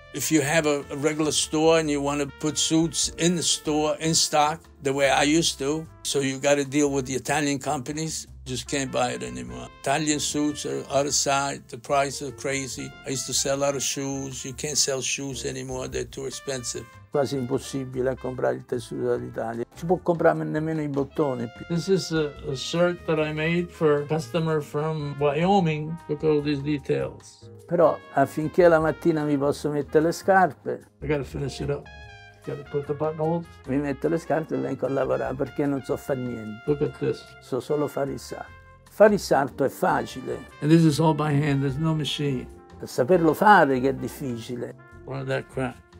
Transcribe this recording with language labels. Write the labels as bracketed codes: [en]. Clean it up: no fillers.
[en] If you have a regular store and you want to put suits in the store, in stock, the way I used to, so you got to deal with the Italian companies, just can't buy it anymore. Italian suits are out of sight. The prices are crazy. I used to sell a lot of shoes. You can't sell shoes anymore. They're too expensive. [it] Quasi impossibile a comprare il tessuto dall'Italia. Si può comprare nemmeno i bottoni. [en] This is a shirt that I made for a customer from Wyoming. Look at all these details. [it] Però affinché la mattina mi posso mettere le scarpe, [en] I gotta finish it up. Gotta put the buttonholes. [it] Mi metto le scarpe e vengo a lavorare perché non so fare niente. [en] Look at this. [it] So solo fare il sarto. Fare il sarto è facile. [en] And this is all by hand, there's no machine. [it] Per saperlo fare che è difficile. Guarda [en] that crap.